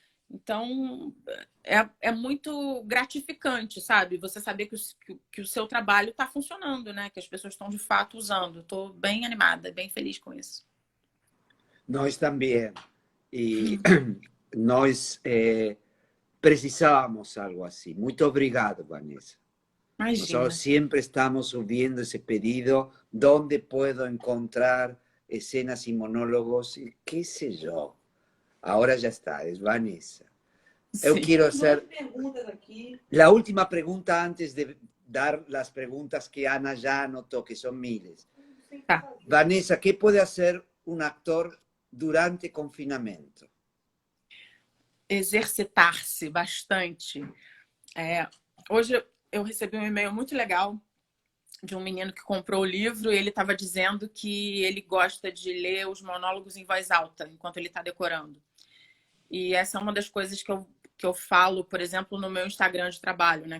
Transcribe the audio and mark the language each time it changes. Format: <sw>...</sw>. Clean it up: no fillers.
<pt>Então, é muito gratificante, sabe? Você saber que o seu trabalho está funcionando, né? Que as pessoas estão, de fato, usando. Estou bem animada, bem feliz com isso. Nós também. E nós precisávamos algo assim. Muito obrigado, Vanessa. Imagina.</pt> <es>Nosotros siempre estamos subiendo ese pedido, ¿dónde puedo encontrar escenas y monólogos? ¿Qué sé yo? Ahora ya está, es Vanessa. Yo quiero hacer la última pregunta antes de dar las preguntas que Ana ya anotó, que son miles. Vanessa, ¿qué puede hacer un actor durante confinamiento?</es> <pt>Exercitar-se bastante. Hoje eu recebi um e-mail muito legal de um menino que comprou o livro e ele estava dizendo que ele gosta de ler os monólogos em voz alta enquanto ele está decorando. E essa é uma das coisas que eu falo, por exemplo, no meu Instagram de trabalho, né?</pt>